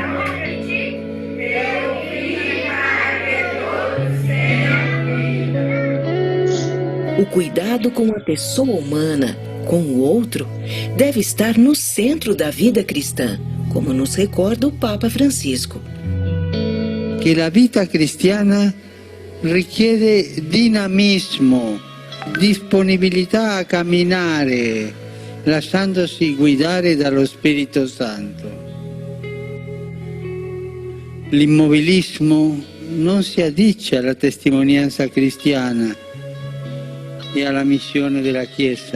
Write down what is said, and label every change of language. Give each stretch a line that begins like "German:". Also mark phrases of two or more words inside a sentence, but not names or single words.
Portuguese: Eu vim para que todos tenham a vida. O cuidado com a pessoa humana, com o outro, deve estar no centro da vida cristã, como nos recorda o Papa Francisco.
Italian: Que la vita cristiana richiede dinamismo, disponibilità a camminare, lasciandosi guidare dallo Spirito Santo. L'immobilismo non si addice alla testimonianza cristiana e alla missione della Chiesa.